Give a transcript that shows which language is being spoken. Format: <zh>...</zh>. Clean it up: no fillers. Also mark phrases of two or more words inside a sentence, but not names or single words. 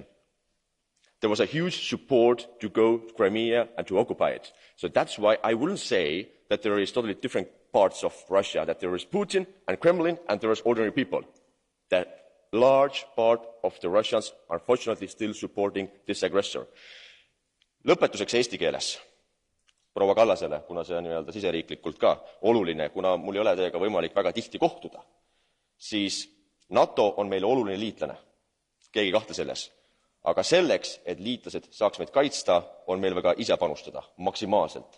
<en>There was a huge support to go to Crimea and to occupy it. So that's why I wouldn't say that there is totally different parts of Russia, that there is Putin and Kremlin and there is ordinary people. That large part of the Russians are unfortunately still supporting this aggressor.</en> <et>Lõpetuseks eesti keeles proua Kallasele, kuna see on nii-öelda siseriiklikult ka oluline, kuna mul ei ole teiega võimalik väga tihti kohtuda, siis NATO on meile oluline liitlane, keegi ei kahtle selles. Aga selleks, et liitlased saaks meid kaitsta, on meil vaja ise panustada maksimaalselt.</et>